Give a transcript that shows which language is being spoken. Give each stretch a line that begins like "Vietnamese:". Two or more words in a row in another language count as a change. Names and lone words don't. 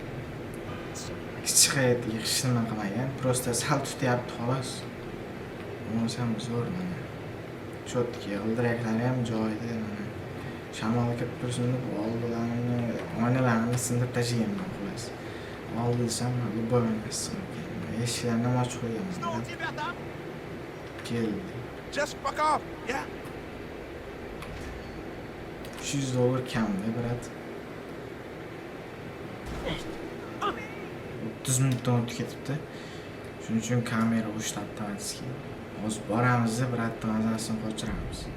Uzbek: Kichik hech nima qilmagan. Prosta sal tutyapti, xolos. O'sam zo'r mana. Chotki, g'ildiraklari ham joyida mana. Shamol kirib tursin deb oldilarini, oynalarni sindirib tashlaganman, xolos. Oldi desam, любой emasmi. Eshiklarni ham ochib qo'yganman.
Russian: Что у тебя там?
Uzbek: Keldi.
English: Just fuck off, yeah?
Uzbek: $300 kamda, brat. 30 minutdan o'tib ketibdi. Shuning uchun kamera ushlab avtomatik. Hozir boramiz, bratni mazasini qochiramiz.